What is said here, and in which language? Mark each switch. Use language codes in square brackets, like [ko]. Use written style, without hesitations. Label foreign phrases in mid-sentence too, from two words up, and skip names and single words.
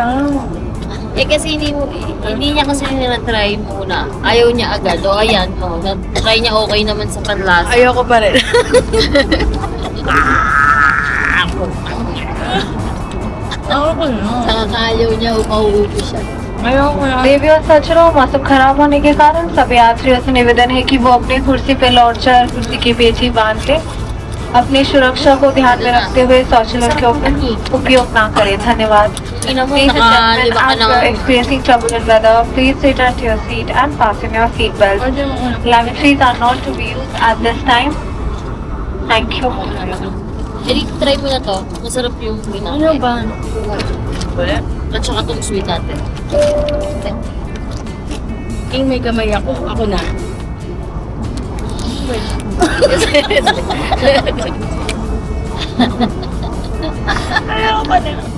[tl] Eh kasi hindi niya kasi na-try muna. Ayaw niya agad. O ayan, na-try niya okay naman sa panlasa. Ayoko pa rin. Ayoko na. Saka ayaw niya, mauupo siya. Ayoko na. [hi] देवी और सचरों मौसम खराब होने के कारण सभी यात्रियों से निवेदन है कि वो अपनी कुर्सी पे लौटकर कुर्सी की पेची बांध के अपनी सुरक्षा को ध्यान में रखते हुए शौचालय के उपयोग ना करें। धन्यवाद। [tl] Ina mo, [en] Ladies and gentlemen, [tl] nakalima ka [en] as you are [tl] na. [en] experiencing turbulent weather, please return to your seat and fasten your seatbelt. Lavatories are not to be used at this time. Thank you. [tl] Try mo na to. Masarap yung ginagawa. Ano ba? Wala. At saka itong sweet natin. King may kamay ako. Ako na. Ayoko na.